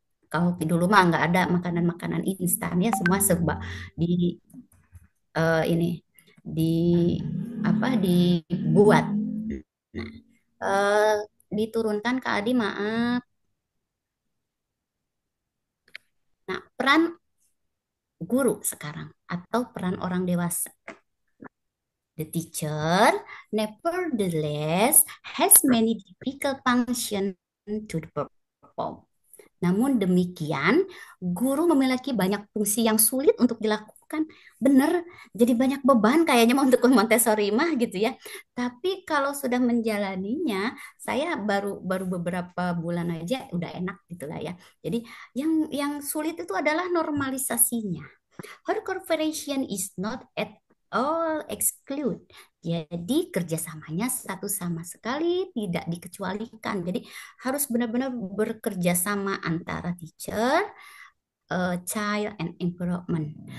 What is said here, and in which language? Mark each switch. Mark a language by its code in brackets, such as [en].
[id] Kalau dulu mah nggak ada makanan-makanan instan ya, semua serba di ini di apa dibuat. Nah, eh, diturunkan ke Adi maaf. Nah, peran guru sekarang atau peran orang dewasa. [en] The teacher, nevertheless, has many difficult functions to perform. [id] Namun demikian, guru memiliki banyak fungsi yang sulit untuk dilakukan. Benar, jadi banyak beban kayaknya mau untuk Montessori mah gitu ya. Tapi kalau sudah menjalaninya, saya baru baru beberapa bulan aja udah enak gitu lah ya. Jadi yang sulit itu adalah normalisasinya. [en] Her cooperation is not at all exclude. [id] Jadi kerjasamanya satu sama sekali tidak dikecualikan. Jadi harus benar-benar bekerja sama antara [en] teacher, child, and environment.